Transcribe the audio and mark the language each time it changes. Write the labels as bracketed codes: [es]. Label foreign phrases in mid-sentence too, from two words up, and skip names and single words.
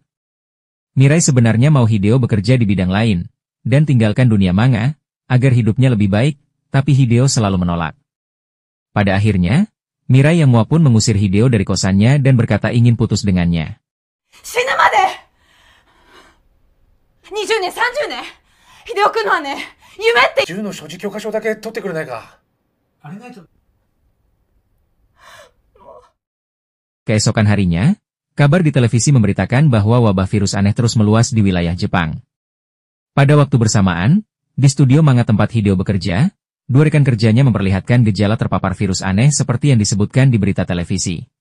[id] Mirai sebenarnya mau Hideo bekerja di bidang lain, dan tinggalkan dunia manga, agar hidupnya lebih baik, tapi Hideo selalu menolak. Pada akhirnya, Mirai yang muak pun mengusir Hideo dari kosannya dan berkata ingin putus dengannya. [ja] 20 年、30年、秀夫君のはね、夢って銃の所持許可証だけ取ってくれないか。あれないと。 [id] Keesokan harinya, kabar di televisi memberitakan bahwa wabah virus aneh terus meluas di wilayah Jepang. Pada waktu bersamaan, di studio manga tempat Hideo bekerja, 2 rekan kerjanya memperlihatkan gejala terpapar virus aneh seperti yang disebutkan di berita televisi.